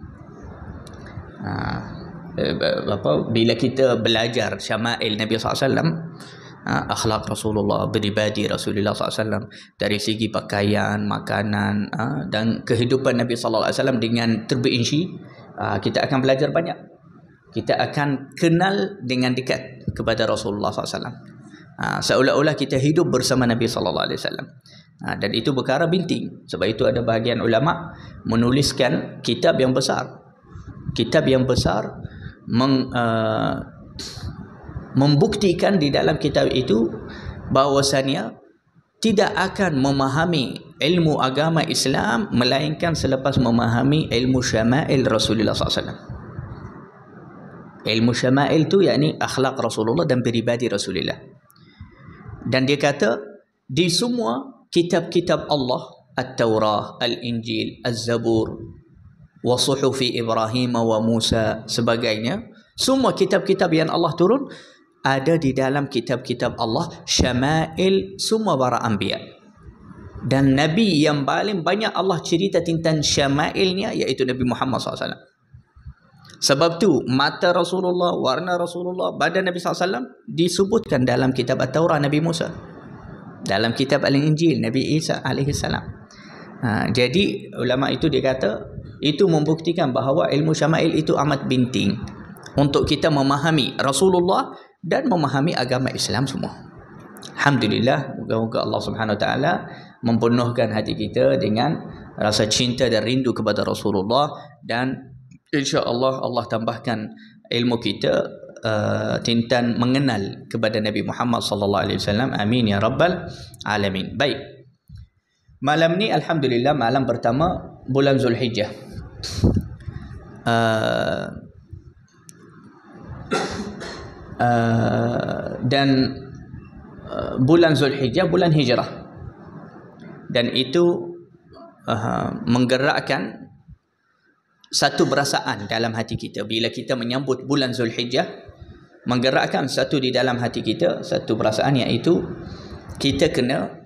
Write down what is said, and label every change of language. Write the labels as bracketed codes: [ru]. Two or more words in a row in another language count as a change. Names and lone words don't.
[ms] Bila kita belajar syama'il Nabi SAW, akhlak Rasulullah, peribadi Rasulullah SAW, dari segi pakaian, makanan, dan kehidupan Nabi SAW dengan terperinci, kita akan belajar banyak. kita akan kenal dengan dekat kepada Rasulullah SAW. Seolah-olah kita hidup bersama Nabi SAW. Dan itu perkara binting. Sebab itu ada bahagian ulama menuliskan kitab yang besar. Kitab yang besar membuktikan di dalam kitab itu bahwasannya tidak akan memahami ilmu agama Islam melainkan selepas memahami ilmu syama'il Rasulullah SAW. Ilmu syama'il tu yakni akhlak Rasulullah dan peribadi Rasulullah. Dan dia kata di semua kitab-kitab Allah, At-Taurah, Al-Injil, Az-Zabur, [ar] وصحف إبراهيم وموسى [ms] sebagainya, semua kitab-kitab yang Allah turun ada di dalam kitab-kitab Allah syama'il semua para anbiya. Dan Nabi yang paling banyak Allah cerita tentang syama'ilnya iaitu Nabi Muhammad SAW. Sebab tu mata Rasulullah, warna Rasulullah, badan Nabi SAW disebutkan dalam kitab At-Taurah Nabi Musa, dalam kitab Al-Injil Nabi Isa AS. Jadi ulama itu dia kata itu membuktikan bahawa ilmu syama'il itu amat binting untuk kita memahami Rasulullah dan memahami agama Islam semua. Alhamdulillah, moga-moga Allah [ar] سبحانه وتعالى [ms] mempenuhkan hati kita dengan rasa cinta dan rindu kepada Rasulullah, dan [ar] إن شاء الله [ms] Allah tambahkan ilmu kita tentang mengenal kepada Nabi Muhammad [ar] صلى الله عليه وسلم. آمين يا رب العالمين. [ms] Baik. Malam ni alhamdulillah malam pertama bulan Zulhijjah. Dan bulan Zulhijjah bulan hijrah, dan itu menggerakkan satu perasaan dalam hati kita bila kita menyambut bulan Zulhijjah, menggerakkan satu di dalam hati kita satu perasaan, iaitu kita kena